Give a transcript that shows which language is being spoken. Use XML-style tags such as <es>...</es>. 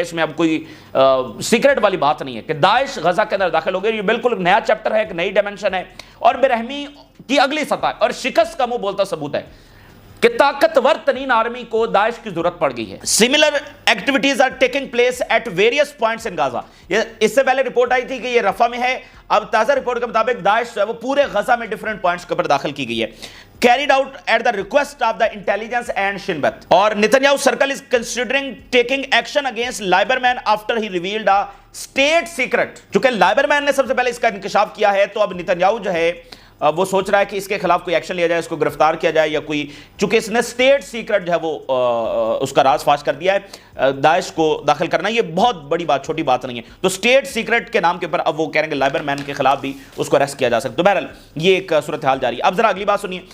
<ur>اس میں اب کوئی سیکرٹ والی بات نہیں ہے کہ داعش غزہ کے اندر داخل ہو گئے. یہ بالکل نیا چیپٹر ہے, ایک نئی ڈائمنشن ہے اور بے رحمی کی اگلی سطح اور شکست کا منہ بولتا ثبوت ہے کہ طاقتور ترین آرمی کو داعش کی ضرورت پڑ گئی ہے.</ur> <en>Similar activities are taking place at various points in Gaza.</en> <ur>اس سے پہلے رپورٹ آئی تھی کہ یہ رفح میں ہے, اب تازہ رپورٹ کے مطابق داعش وہ پورے غزہ میں ڈیفرنٹ پوائنٹس کے اوپر داخل کی گئی ہے.</ur> <en>carried out at the request of the intelligence and Shin Bet. اور Netanyahu circle is considering taking action against Lieberman after he revealed a state secret.</en> <ur>چونکہ Lieberman نے سب سے پہلے اس کا انکشاف کیا ہے تو اب Netanyahu جو ہے وہ سوچ رہا ہے کہ اس کے خلاف کوئی ایکشن لیا جائے, اس کو گرفتار کیا جائے یا کوئی, چونکہ اس نے سٹیٹ سیکرٹ جو ہے وہ اس کا راز فاش کر دیا ہے. داعش کو داخل کرنا یہ بہت بڑی بات, چھوٹی بات نہیں ہے. تو سٹیٹ سیکرٹ کے نام کے اوپر اب وہ کہہ رہے ہیں کہ لائبر مین کے خلاف بھی اس کو اریسٹ کیا جا سکتا. تو بہرحال یہ ایک صورتحال جاری ہے. اب ذرا اگلی بات سنیے.</ur>